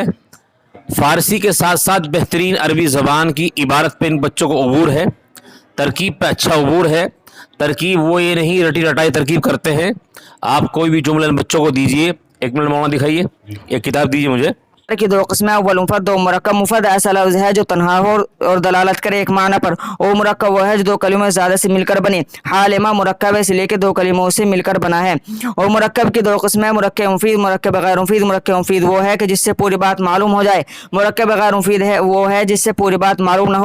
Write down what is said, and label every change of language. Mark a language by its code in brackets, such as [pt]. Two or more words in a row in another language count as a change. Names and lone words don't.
[ur] فارسی کے ساتھ ساتھ بہترین عربی زبان کی عبارت پہ ان بچوں کو عبور ہے، ترکیب پہ اچھا عبور ہے۔ ترکیب وہ یہ نہیں رٹی رٹائی ترکیب کرتے ہیں۔ آپ کوئی بھی جملہ ان بچوں کو دیجئے، ایک منٹ مولانا دکھائیے، ایک کتاب دیجئے مجھے۔ کی دو قسمیں، اول مفرد و مرکب۔ مفرد ایسا لفظ ہے جو تنہا ہو اور دلالت کرے ایک معنی پر، اور مرکب وہ ہے جو دو کلموں زیادہ سے مل کر بنے۔ حالما مرکب ہے اس لیے کہ دو کلموں سے مل کر بنا ہے۔ اور مرکب کی دو قسمیں، مرکب مفید، مرکب غیر مفید۔ مرکب مفید وہ ہے کہ جس سے پوری بات معلوم ہو جائے، مرکب غیر مفید ہے وہ ہے جس سے پوری بات معلوم نہ ہو۔